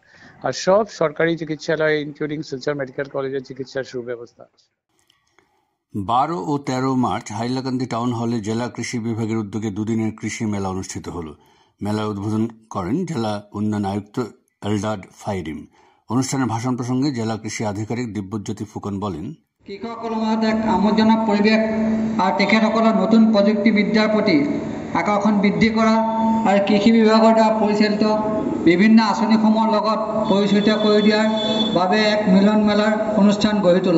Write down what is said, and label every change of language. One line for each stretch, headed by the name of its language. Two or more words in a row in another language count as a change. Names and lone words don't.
Bangla: আর সব সরকারি চিকিৎসালয় ইনক্লুডিং শিলচর মেডিকেল কলেজের চিকিৎসার সুব্যবস্থা আছে। 12 ও 13 মার্চ হাইলাকান্দি টাউন হলে জেলা কৃষি বিভাগের উদ্যোগে দুদিনের কৃষি মেলা অনুষ্ঠিত হলো। মেলা উদ্বোধন করেন জেলা উন্নয়ন আয়ুক্ত এলডাড ফাইরিম। অনুষ্ঠানে ভাষণ প্রসঙ্গে জেলা কৃষি আধিকারিক দিব্যজ্যোতি ফুকন বলেন,
Assamese: কৃষকসকলৰ মাজত এক আমোদজনক পৰিৱেশ আৰু তেখেতসকলৰ নতুন প্ৰযুক্তিবিদ্যাৰ প্ৰতি আকৰ্ষণ বৃদ্ধি কৰা আৰু কৃষি বিভাগৰ দ্বাৰা পৰিচালিত বিভিন্ন আঁচনিসমূহৰ লগত পৰিচিত কৰি দিয়াৰ বাবে এক মিলন মেলাৰ অনুষ্ঠান গঢ়ি তোলা।